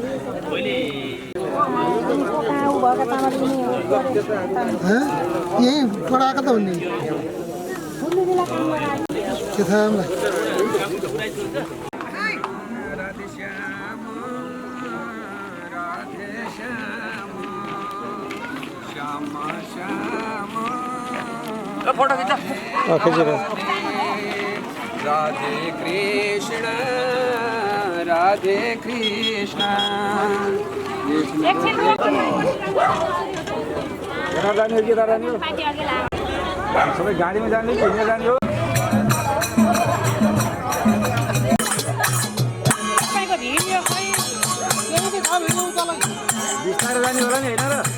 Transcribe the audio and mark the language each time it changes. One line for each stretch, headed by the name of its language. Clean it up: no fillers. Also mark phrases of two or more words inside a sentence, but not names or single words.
Nepali: यही पढाएको त हुने के थाहा मलाई फोटो खिच्छ राधे कृष्ण राधे कृष्ण जाने हो कि जाने हो सबै गाडीमा जाने कि हिँडेर जाने हो बिस्तारै जाने होला नि होइन र